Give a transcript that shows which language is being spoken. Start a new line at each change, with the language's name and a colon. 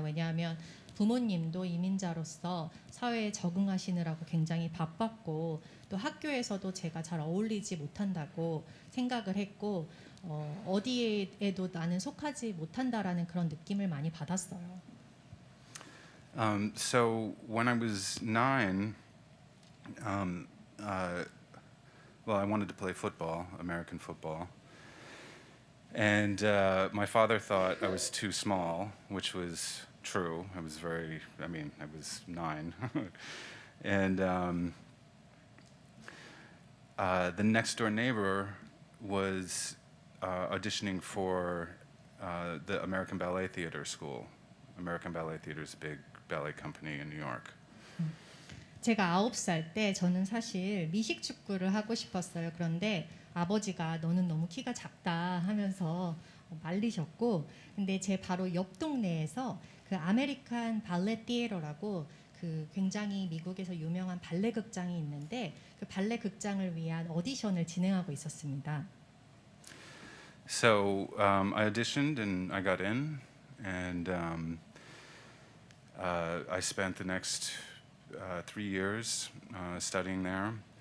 Korean: 왜냐하면 부모님도 이민자로서 사회에 적응하시느라고 굉장히 바빴고 또 학교에서도 제가 잘 어울리지 못한다고 생각을 했고 어디에도 나는 속하지 못한다라는 그런 느낌을 많이 받았어요.
English: So when I was 9, well, I wanted to play football, American football. And my father thought I was too small, which was true. I was I was 9. And the next door neighbor was auditioning for the American Ballet Theater School. American Ballet Theater is a big ballet company in New York.
Korean: 제가 9살 때 저는 사실 미식 축구를 하고 싶었어요. 그런데 아버지가 너는 너무 키가 작다 하면서 말리셨고, 근데 제 바로 옆 동네에서 그 아메리칸 발레 티에터라고 그 굉장히 미국에서 유명한 발레 극장이 있는데 그 발레 극장을 위한 오디션을 진행하고 있었습니다.
English: So I auditioned and I got in, and I spent the next 3 years studying there.